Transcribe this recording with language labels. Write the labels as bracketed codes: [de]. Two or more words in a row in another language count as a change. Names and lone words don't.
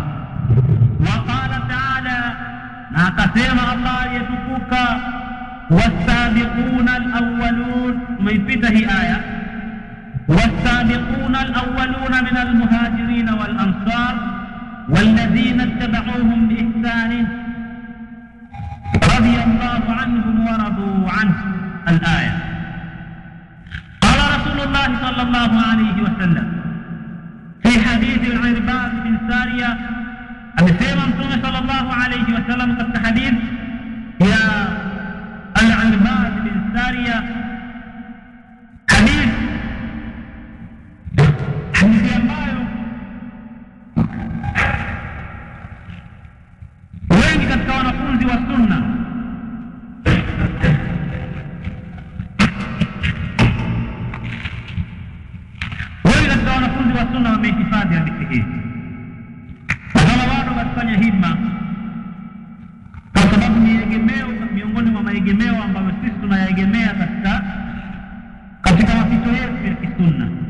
[ar] وقال تعالى, [sw] na akasema Allah aliyetukuka, [ar] والسابقون الأولون, [sw] umeipita hii aya, [ar] والسابقون الأولون من المهاجرين والأنصار والذين اتبعوهم بإحسان رضي الله عنهم ورضوا عنه. الآية. قال رسول الله صلى الله عليه وسلم في حديث العرباض بن سارية, [sw] amesema Mtume [ar] صلى الله عليه وسلم [sw] katika hadith ya al-Irbad bin Sariya, hadithi ambayo wengi katika wanafunzi wa sunna wamehifadhi hadithi hii, na kama bado watafanya hima, kwa sababu ni egemeo miongoni mwa maegemeo ambayo sisi tunayaegemea katika mapito yetu ya kisunna.